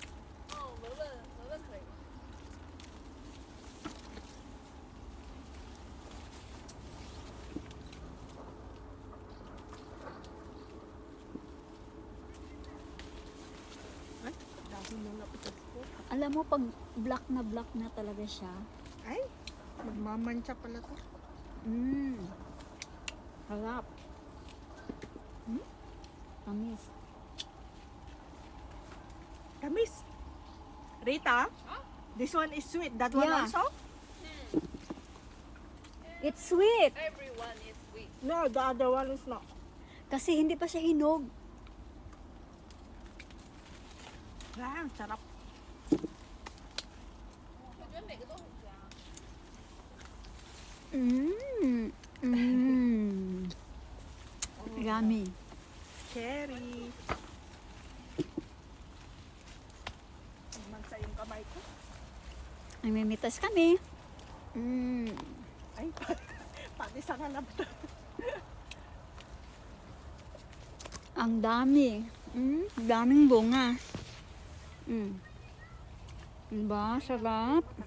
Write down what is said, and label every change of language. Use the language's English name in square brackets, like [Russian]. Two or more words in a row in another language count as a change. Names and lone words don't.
[Filipino] Ay, dami mga pitas ko. Alam mo, pag black na talaga siya. Ay, magmamantsa pala to. Harap. Tamis. Tamis. [English] Rita, this one is sweet. That one Yeah. also? It's sweet. Everyone is sweet. No, the other one is not. [Filipino] Kasi hindi pa siya hinog. Ah, sarap. [Chinese] 我觉得每个都很香。 [English] Yummy. Cherry. [Filipino] Magsa yung kamay ko. Namimitas kami. Ay, pati sa kanap to. Ang dami. Daming bunga. Diba? Sarap.